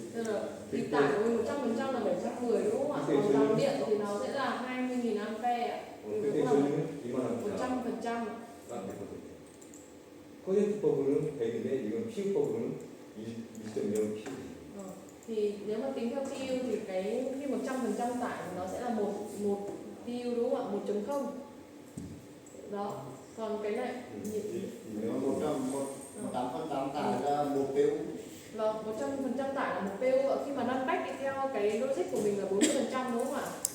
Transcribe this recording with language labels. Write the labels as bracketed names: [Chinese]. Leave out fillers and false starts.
[Vietnamese] Tức là thì tải của mình 100% là 710 đúng không ạ? Còn dòng điện thì nó sẽ là 20.000 ampere ạ. [Korean] 근데 [Vietnamese] Đúng là [Korean] 저희는 이만합니다. 100%. 딱 100%. 퍼센트법으로는 100인데 이건 PU법으로는 1.0 PU. [Vietnamese] Thì nếu mà tính theo PU thì cái khi 100% tải thì nó sẽ là một PU đúng không ạ? 1.0. Đó. Còn cái này Nếu 100% tải ra một PU. vâng, 100% tải là một PU ạ. Khi mà run back thì theo cái logic của mình là 40% đúng không ạ?